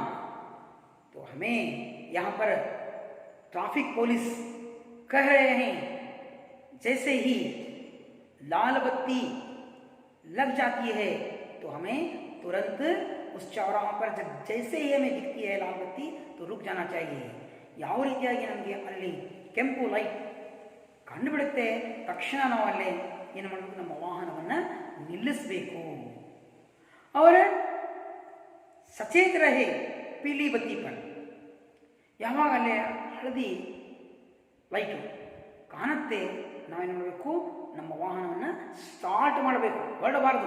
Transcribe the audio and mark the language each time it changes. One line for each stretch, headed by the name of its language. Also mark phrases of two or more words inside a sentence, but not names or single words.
Hindi: तो हमें यहाँ पर ट्रैफिक पुलिस कह रहे हैं, जैसे ही लाल बत्ती लग जाती है तो हमें तुरंत उस चौराहा पर जैसे ही हमें दिखती है लाल बत्ती तो रुक जाना चाहिए.
Kannada: ಯಾವ ರೀತಿಯಾಗಿ ನಮಗೆ ಅಲ್ಲಿ ಕೆಂಪು ಲೈಟ್ ಕಂಡುಬಿಡುತ್ತೆ ತಕ್ಷಣ ನಾವು ಅಲ್ಲೇ ಏನು ಮಾಡಬೇಕು, ನಮ್ಮ ವಾಹನವನ್ನು ನಿಲ್ಲಿಸಬೇಕು.
Hindi: और सचेत रहे पीली बत्ती पर,
Kannada: ಯಾವಾಗ ಅಲ್ಲೇ ಹಳದಿ ಲೈಟು ಕಾಣುತ್ತೆ ನಾವೇನು ಮಾಡಬೇಕು, ನಮ್ಮ ವಾಹನವನ್ನು ಸ್ಟಾರ್ಟ್ ಮಾಡಬೇಕು, ಹೊರಡಬಾರ್ದು.